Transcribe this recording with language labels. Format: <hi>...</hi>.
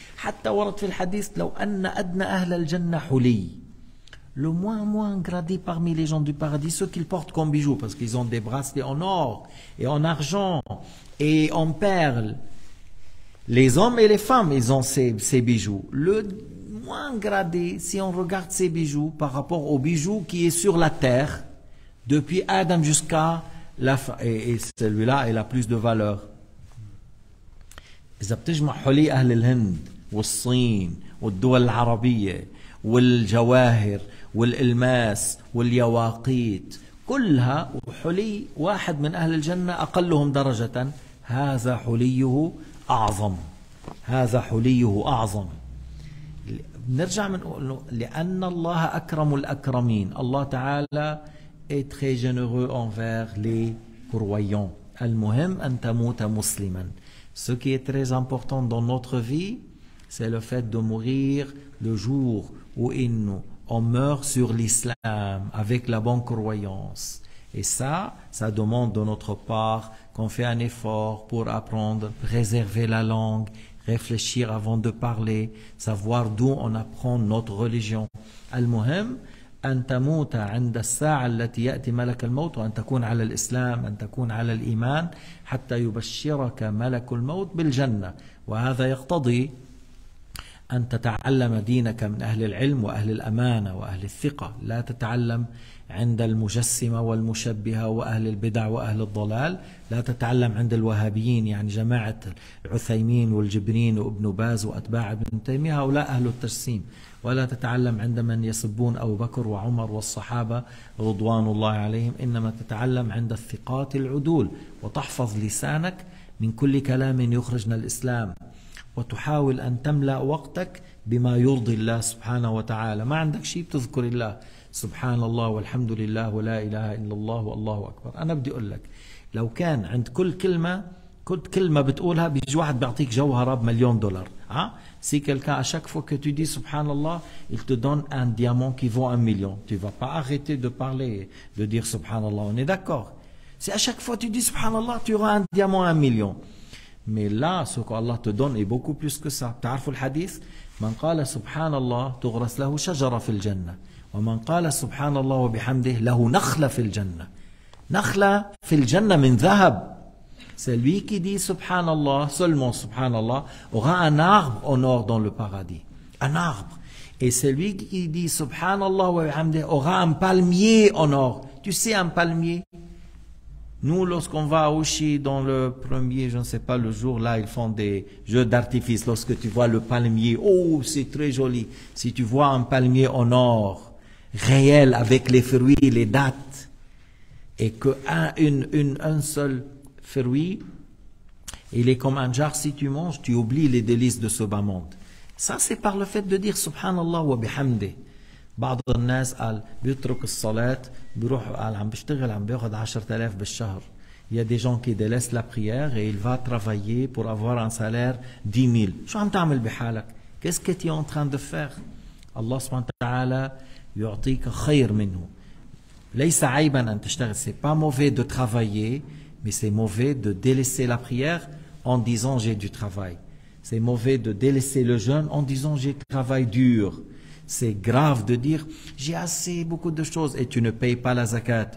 <ar>حتى ورد في الحديث لو أن أدنى أهل الجنة حلي.</ar> <fr>Le moins gradé parmi les gens du paradis, ceux qu'ils portent comme bijoux, parce qu'ils ont des bracelets en or et en argent et en perles. Les hommes et les femmes, ils ont ces bijoux. Le moins gradé, si on regarde ces bijoux par rapport aux bijoux qui est sur la terre, depuis Adam jusqu'à la fin, et celui-là, il a plus de valeur.</fr> <ar>إذا بتجمع حلي أهل الهند والصين والدول العربية والجواهر والإلماس واليواقيت كلها وحلي واحد من أهل الجنة أقلهم درجة هذا حليه أعظم. هذا حليه أعظم. نرجع من لأن الله أكرم الأكرمين.</ar> <fr>الله تعالى est très généreux envers les croyants.</fr> <ar>المهم أن تموت مسلما.</ar> <fr>Ce qui est très important dans notre vie, c'est le fait de mourir le jour où on meurt sur l'islam avec la bonne croyance. Et ça demande de notre part qu'on fait un effort pour apprendre, préserver la langue, réfléchir avant de parler, savoir d'où on apprend notre religion.</fr> <ar>Al-Muhim, أن تموت عند الساعة التي يأتي ملك الموت وأن تكون على الإسلام أن تكون على الإيمان حتى يبشرك ملك الموت بالجنة. وهذا يقتضي أن تتعلم دينك من أهل العلم وأهل الأمانة وأهل الثقة، لا تتعلم عند المجسمة والمشبهة وأهل البدع وأهل الضلال، لا تتعلم عند الوهابيين يعني جماعة العثيمين والجبرين وابن باز وأتباع ابن تيمية، هؤلاء أهل التجسيم، ولا تتعلم عند من يسبون أبو بكر وعمر والصحابة رضوان الله عليهم، إنما تتعلم عند الثقات العدول، وتحفظ لسانك من كل كلام يخرجنا الإسلام، وتحاول أن تملأ وقتك بما يرضي الله سبحانه وتعالى. ما عندك شيء بتذكر الله، سبحان الله والحمد لله ولا إله إلا الله والله أكبر. أنا بدي أقول لك لو كان عند كل كلمة بتقولها بيجي واحد بيعطيك جوهرة ب1,000,000 $.</ar> <fr>Si quelqu'un à chaque fois que tu dis subhanallah, il te donne un diamant qui vaut 1,000,000. Tu vas pas arrêter de parler, de dire subhanallah. On est d'accord? Si à chaque fois tu dis subhanallah, tu auras un diamant à 1,000,000. Mais là, ce qu'Allah te donne est beaucoup plus que ça.</fr> <ar>تعرفوا الحديث؟ من قال سبحان الله تغرس له شجرة في الجنة، ومن قال سبحان الله وبحمده له نخلة في الجنة. نخلة في الجنة من ذهب.</ar> <fr>Celui qui dit subhanallah, seulement subhanallah, aura un arbre en or dans le paradis. Un arbre. Et celui qui dit subhanallah wa bihamdih aura un palmier en or. Tu sais un palmier? Nous, lorsqu'on va à Ouchy dans le premier, je ne sais pas, le jour là, ils font des jeux d'artifice. Lorsque tu vois le palmier, oh, c'est très joli. Si tu vois un palmier en or, réel, avec les fruits, les dates, et qu'un seul fruit, il est comme un jar, si tu manges, tu oublies les délices de ce bas monde. Ça, c'est par le fait de dire subhanallah wa bihamdih.</fr> <ar>بعض الناس قال بيترك الصلاة بيروح قال عم بيشتغل عم بياخذ 10,000 بالشهر.</ar> <fr>Il y a des gens qui délaissent la prière et il va travailler pour avoir un salaire 10,000.</fr> <ar>شو عم تعمل بحالك؟</ar> <fr>Qu'est-ce que tu es en train de faire?</fr> <ar>الله سبحانه وتعالى يعطيك خير منه. ليس عيبا أن تشتغل.</ar> <fr>C'est pas mauvais de travailler, mais c'est mauvais de délaisser la prière en disant j'ai du travail. C'est mauvais de délaisser le jeûne en disant j'ai travail dur. C'est grave de dire j'ai assez beaucoup de choses et tu ne payes pas la zakat.</fr>